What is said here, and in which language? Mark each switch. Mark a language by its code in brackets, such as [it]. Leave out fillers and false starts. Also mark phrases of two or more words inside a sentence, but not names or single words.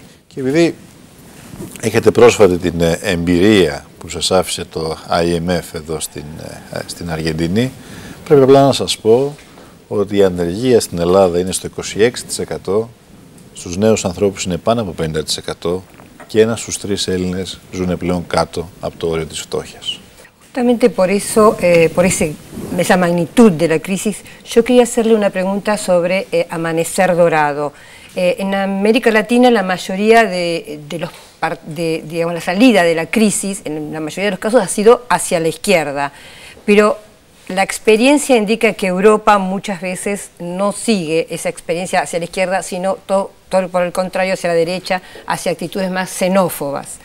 [el] Και επειδή έχετε πρόσφατη την εμπειρία που σας άφησε το IMF εδώ στην Αργεντινή, πρέπει απλά να σας πω ότι η ανεργία στην Ελλάδα είναι στο 26%, στους νέους ανθρώπους είναι πάνω από 50% και 1 στους 3 Έλληνες ζουν πλέον κάτω από το όριο της φτώχειας. [es] Justamente por eso, esa magnitud de la crisis, yo quería hacerle una pregunta sobre Amanecer Dorado. En América Latina la mayoría digamos, la salida de la crisis, en la mayoría de los casos, ha sido hacia la izquierda, pero la experiencia indica que Europa muchas veces no sigue esa experiencia hacia la izquierda, sino todo por el contrario hacia la derecha, hacia actitudes más xenófobas.